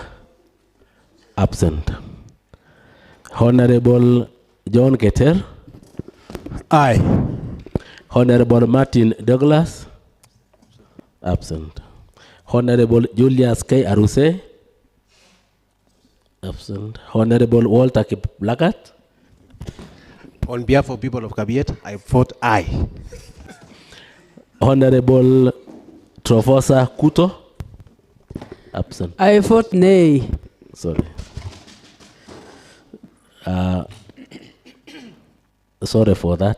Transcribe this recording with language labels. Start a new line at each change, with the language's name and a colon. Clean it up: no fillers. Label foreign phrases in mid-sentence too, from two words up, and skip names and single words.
English: Absent. Honorable John Keter. Aye. Honorable Martin Douglas. Absent. Honorable Julius K. Aruse. Absent. Honorable Walter Kiplagat. On behalf of people of Kabiet, I vote aye. Honorable Trofosa Kuto. Absent. I vote nay. Sorry. Sorry for that.